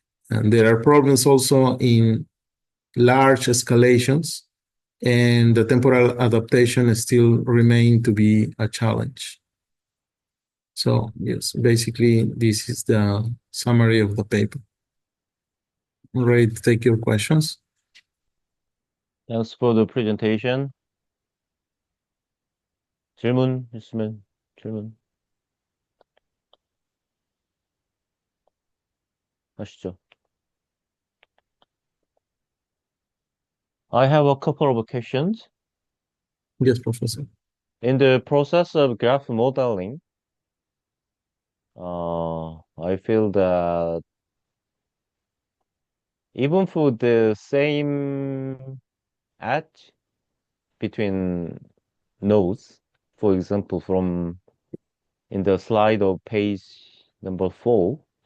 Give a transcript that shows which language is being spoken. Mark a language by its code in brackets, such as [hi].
[en] And there are problems also in large escalations, and the temporal adaptation still remain to be a challenge. So yes, basically this is the summary of the paper. I'm ready to take your questions. Thanks for the presentation. [ko] 질문 있으면 질문 하시죠. [en] I have a couple of questions. Yes, Professor. In the process of graph modeling, I feel that even for the same edge between nodes, for example, from in the slide of page number 4,